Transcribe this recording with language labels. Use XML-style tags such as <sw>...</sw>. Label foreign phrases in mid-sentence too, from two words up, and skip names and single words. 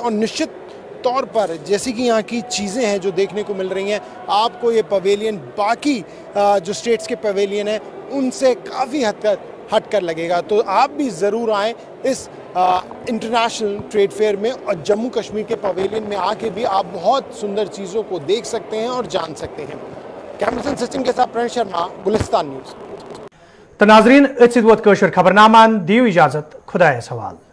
<hi>और निश्चित तौर पर जैसी कि यहाँ की चीज़ें हैं जो देखने को मिल रही हैं, आपको ये पवेलियन बाकी जो स्टेट्स के पवेलियन हैं उनसे काफ़ी हट कर लगेगा। तो आप भी ज़रूर आएँ इस</hi> <en>international trade fair</en> <hi>में, और जम्मू कश्मीर के पवेलियन में आके भी आप बहुत सुंदर चीज़ों को देख सकते हैं और जान सकते हैं। कैमरा सचिन के साथ प्रणय शर्मा, गुलिस्तान न्यूज़।</hi> <ks>तो नाजरीन अत वोत कशर खबरनामान, दियो इजाजत, खुदायस हवाल।</ks>